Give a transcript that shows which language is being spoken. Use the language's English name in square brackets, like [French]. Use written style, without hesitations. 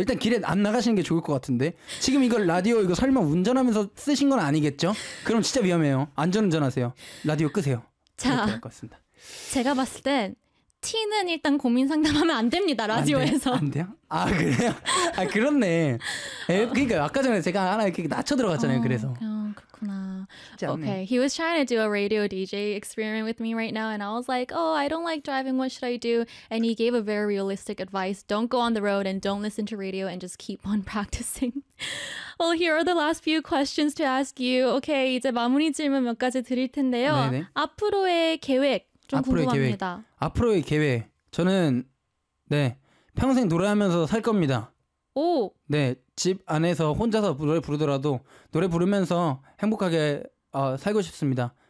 [Korean] 일단 길에 안 나가시는 게 좋을 것 같은데 지금 이걸 라디오 이거 설마 운전하면서 쓰신 건 아니겠죠? 그럼 진짜 위험해요. 안전운전하세요. 라디오 끄세요. 자, 그렇게 할 것 같습니다. 제가 봤을 땐 T는 일단 고민 상담하면 안 됩니다. 라디오에서. 안 돼요? 아, 그래요? 아, 그렇네. 그러니까 아까 전에 제가 하나 이렇게 낮춰 들어갔잖아요. 그래서. 그렇구나. Okay. [English] He was trying to do a radio DJ experiment with me right now and I was like, "Oh, I don't like driving. What should I do?" And he gave a very realistic advice. Don't go on the road and don't listen to radio and just keep on practicing. Well, here are the last few questions to ask you. [Korean] Okay, 이제 마무리 질문 몇 가지 드릴 텐데요. 네네. 앞으로의 계획 좀 앞으로의 궁금합니다. 계획. 앞으로의 계획. 저는 네 평생 노래하면서 살 겁니다. 오. 네 집 안에서 혼자서 노래 부르더라도 노래 부르면서 행복하게 살고 싶습니다.